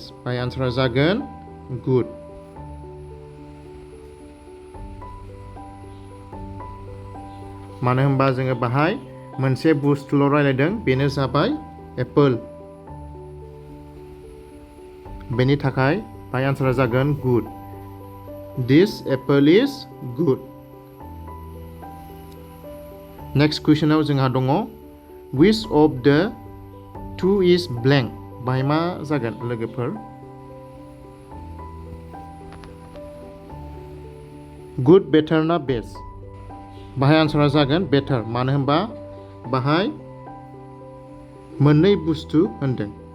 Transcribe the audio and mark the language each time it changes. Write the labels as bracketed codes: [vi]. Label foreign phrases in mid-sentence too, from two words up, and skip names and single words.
[brx] बाय आनसारा जागोन गुड। मानो होनबा जोङो बाहाय मोनसे बुस्थुल' रायलायदों, बेनो जाबाय एप्पल। बेनि थाखाय बाय आनसारा जागोन गुड। [en] This apple is good. next question [brx] जोंहा दङ [en] which of the two is blank? [brx] बाहाय मा जागोन लोगोफोर? गुड, बेटार ना बेस्ट? बाहाय आनसारा जागोन बेटार। मानो होनबा बाहाय मोननै बुस्थु होनदों।